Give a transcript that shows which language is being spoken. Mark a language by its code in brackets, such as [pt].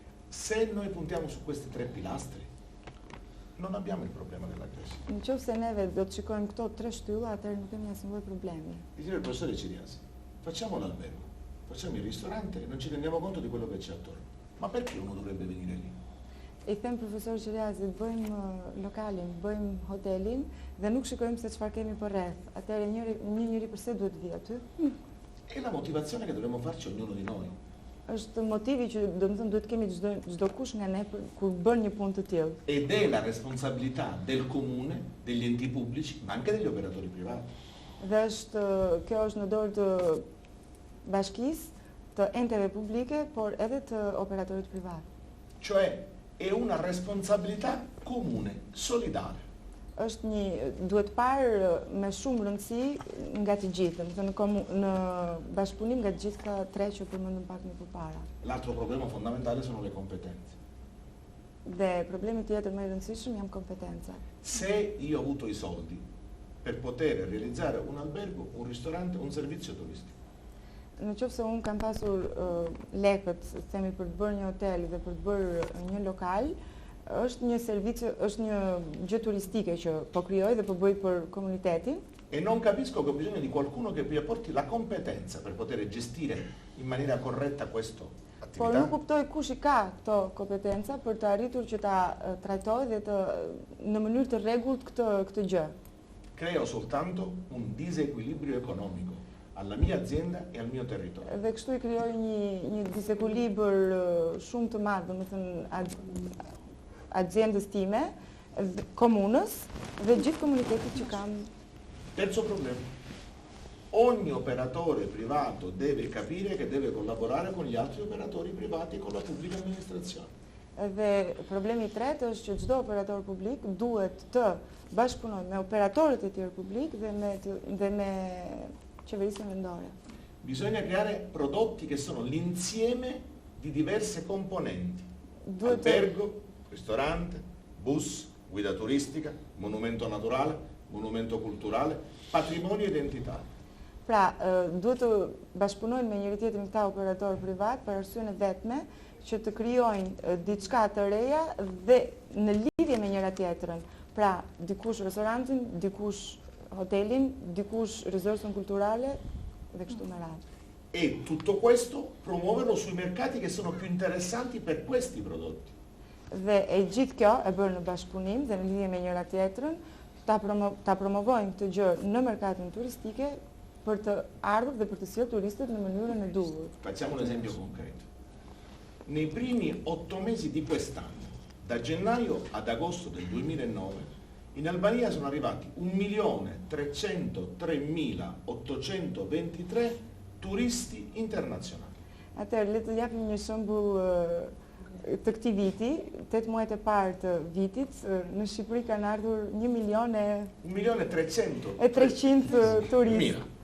[it] Se noi puntiamo su questi 3 pilastri, non abbiamo il problema della crescita. [sq] Nëse neve do të shikojmë këto 3 shtylla, atëherë nuk kemi asnjë problemi. [it] Il professore Ciriasi, facciamo l'albergo, facciamo il ristorante e non ci rendiamo conto di quello che c'è attorno. Ma perché uno dovrebbe venire lì? [sq] I them profesor Ciriasi, bëjmë lokalin, bëjmë hotelin dhe nuk shikojmë se çfarë kemi për rreth. Atëherë një njeri pse duhet vi aty? [it] È la motivazione che dovremmo farci ognuno di noi. [sq] Është motivi që duhet kemi çdo kush nga ne kur bën një punë të tillë. [it] Ed è la responsabilità del comune, degli enti pubblici, ma anche degli operatori privati. [sq] Dhe kjo është në dorë të bashkisë, të enteve publike, por edhe të operatorit privat. [it] Cioè è una responsabilità comune, solidale. [sq] Duhet parë me shumë rëndësi nga të gjithë, në bashkëpunim nga të gjithë ka 3 që përmendëm pak më përpara. [it] L'altro problema fondamentale sono le competenze. [sq] Dhe problemi tjetër më i rëndësishëm janë kompetencat. [it] Se io ho avuto i soldi per poter realizzare un albergo, un ristorante, un servizio turistico. [sq] Në qoftë se unë kam pasur lekët, themi për të bërë një hotel dhe për të bërë një lokal, është një servizio, është një gjë turistike që po krijoj dhe po bëj për komunitetin. [it] E non capisco che ho bisogno di qualcuno che mi apporti la competenza per poter gestire in maniera corretta questo [sq] Por nuk kuptoj kush i ka këto kompetenca për të arritur që ta trajtoj dhe në mënyrë të rregullt këtë gjë. [it] Creo soltanto un disequilibrio economico alla mia azienda e al mio territorio. [sq] Dhe kështu i krijoj një disekuilibër shumë të madh, domethënë aziendës time, komunës dhe gjithë komunitetit që kam. [it] Terzo problema. Ogni operatore privato deve capire che deve collaborare con gli altri operatori privati e con la pubblica amministrazione. [sq] Dhe problemi i tretë është që çdo operator publik duhet të bashkëpunojë me operatorët e tjerë publik dhe me qeverisjen vendore. [it] Bisogna creare prodotti che sono l'insieme di diverse componenti. Albergo, ristorante, bus, guida turistica, monumento naturale, monumento culturale, patrimonio identitario. [sq] Pra, duhet të bashkëpunojnë me njëri tjetrin këta operator privat për arsyeën e vetme që të krijojnë diçka të reja dhe në lidhje me njëra tjetrën. Pra, dikush restorantin, dikush hotelin, dikush risorsen kulturale dhe kështu me radhë. [it] E tutto questo promuoverlo sui mercati che sono più interessanti per questi prodotti. [sq] Dhe e gjithë kjo e bërë në bashkëpunim dhe në lidhje me njëra tjetrën, ta promovojnë këtë gjë në merkatin turistike për të ardhur dhe për të sjellë turistët në mënyrën e duhur. [it] Facciamo un esempio concreto. Nei primi 8 mesi di quest'anno, da gennaio ad agosto del 2009, in Albania sono arrivati 1.303.823 turisti internazionali. [sq] Atëherë, le të japim një shembull të këtij viti, 8 muajt e parë të vitit, në Shqipëri kanë ardhur 1.300.000 turistë.